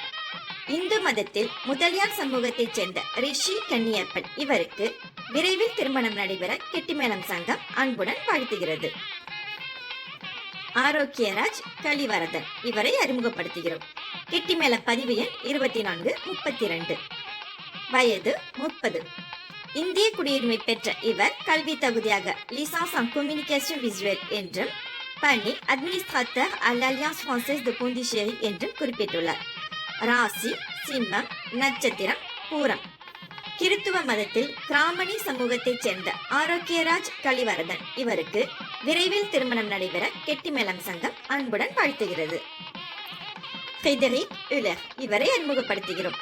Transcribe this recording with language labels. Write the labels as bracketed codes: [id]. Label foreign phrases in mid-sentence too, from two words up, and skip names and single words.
[ta] இந்து மதத்தில் முதலியார் சமூகத்தைச் சேர்ந்த ரிஷி கன்னியப்பன் இவருக்கு விரைவில் திருமணம் நடைபெற கெட்டிமேளம் சங்கம் அன்புடன் வாழ்த்துகிறது. ஆரோக்கியராஜ் கலிவரதன் இவரை அறிமுகப்படுத்துகிறோம். கெட்டிமேள பதிவு எண் 2432, வயது 30. இந்திய குடியுரிமை பெற்ற இவர் கல்வி தகுதியாக லிசன்ஸ் [fr] en communication visuelle [ta] என்றும் பணி அட்மினிஸ்ட்ரேட்டர் [fr] à l'Alliance Française de Pondichéry [ta] என்றும் குறிப்பிட்டுள்ளார். ராசி சிம்மம், நட்சத்திரம் பூரம். கிறித்துவ மதத்தில் கிராமணி சமூகத்தைச் சேர்ந்த ஆரோக்கியராஜ் கலிவரதன் இவருக்கு விரைவில் திருமணம் நடைபெற கெட்டிமேளம் சங்கம் அன்புடன் வாழ்த்துகிறது. ஃபிரெடரிக் யுலர் இவரை அறிமுகப்படுத்துகிறோம்.